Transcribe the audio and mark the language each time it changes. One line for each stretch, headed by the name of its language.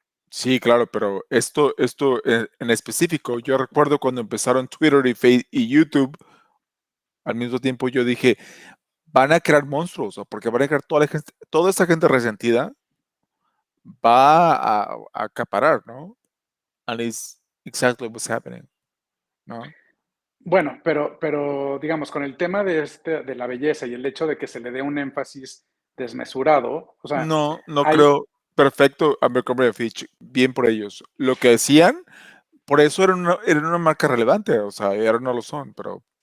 Spanish: Sí, claro, pero esto en específico, yo recuerdo cuando empezaron Twitter y Facebook y YouTube, al mismo tiempo yo dije, van a crear monstruos, o porque van a crear toda esa gente resentida va a acaparar, ¿no?
English: And it's exactly what's happening, ¿no?
Spanish: Bueno, pero digamos, con el tema de, de la belleza y el hecho de que se le dé un énfasis desmesurado, o sea, No, no hay, creo. Perfecto, Abercrombie Fitch, bien por ellos. Lo que decían, por eso era una marca relevante, o sea, y ahora no lo son, pero